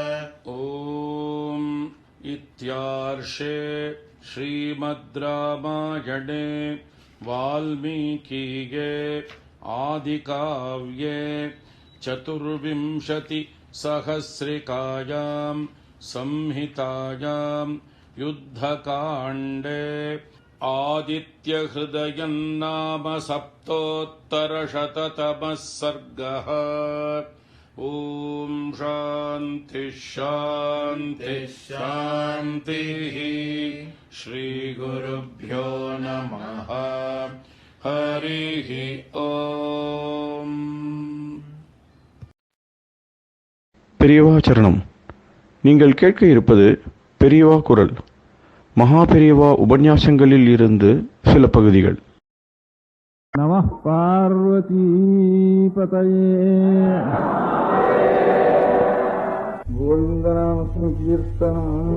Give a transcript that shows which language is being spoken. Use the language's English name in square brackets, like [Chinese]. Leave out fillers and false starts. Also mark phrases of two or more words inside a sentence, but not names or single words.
[Sanskrit] ॐ इत्यार्षे श्रीमद् रामायणे वाल्मीकिये आदिकाव्ये चतुर्विंशतिसहस्रिकायां संहितायां युद्धकाण्डे आदित्यहृदयं नाम सप्तोत्तरशततमः सर्गः ॐ शान्ति शान्ति शान्तिः श्रीगुरुभ्यो नमः हरिः ॐ [Tamil] பெரியவா சரணம். நீங்கள் கேட்க இருப்பது பெரியவா குரல். மகா பெரியவா உபன்யாசங்களில் இருந்து சில பகுதிகள். [Sanskrit] नमः पार्वति पतये गोविन्दनाम कीर्तनम्.